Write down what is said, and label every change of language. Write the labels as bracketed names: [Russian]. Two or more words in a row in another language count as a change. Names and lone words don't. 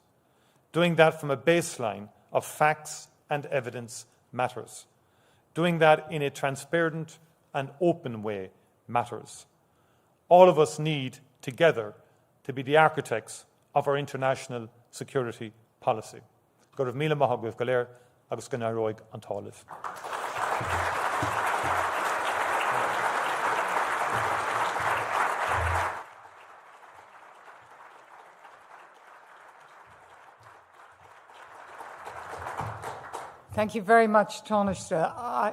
[English] Doing that from a baseline of facts and evidence matters. Doing that in a transparent and open way matters. All of us need, together, to be the architects of our international security policy. [Irish] Go raibh míle maith agaibh go léir agus go naireoidh an tálamh. [English] Thank you very much, Tánaiste.